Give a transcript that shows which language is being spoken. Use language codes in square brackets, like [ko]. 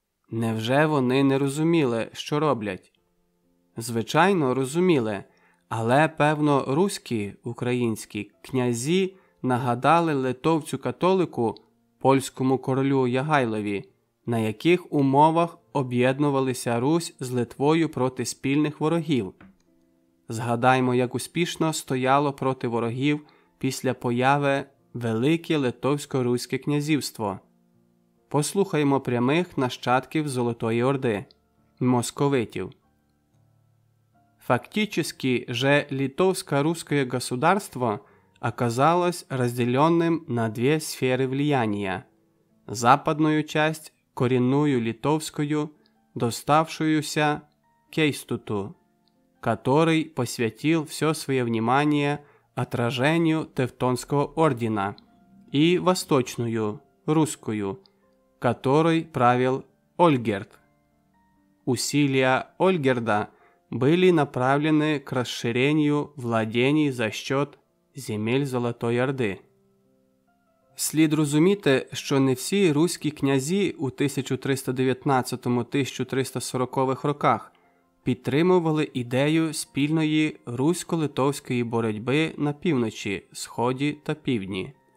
[uk] Невже вони не розуміли, що роблять? Звичайно, розуміли, але, певно, руські, українські князі нагадали литовцю-католику, польському королю Ягайлові, на яких умовах об'єднувалися Русь з Литвою проти спільних ворогів. Згадаймо, як успішно стояло проти ворогів після появи Велике Литовсько-Руське князівство. Послухаймо прямих нащадків Золотої Орди – московитів. [ru] Фактически же литовско-русское государство оказалось разделенным на две сферы влияния. Западную часть – коренную литовскую, доставшуюся Кейстуту, который посвятил все свое внимание отражению Тевтонского ордена, и восточную, русскую, которой правил Ольгерд. Усилия Ольгерда были направлены к расширению владений за счет земель Золотої Орди. [uk] Слід розуміти, що не всі руські князі у 1319-1340 роках підтримували ідею спільної русько-литовської боротьби на півночі, сході та півдні.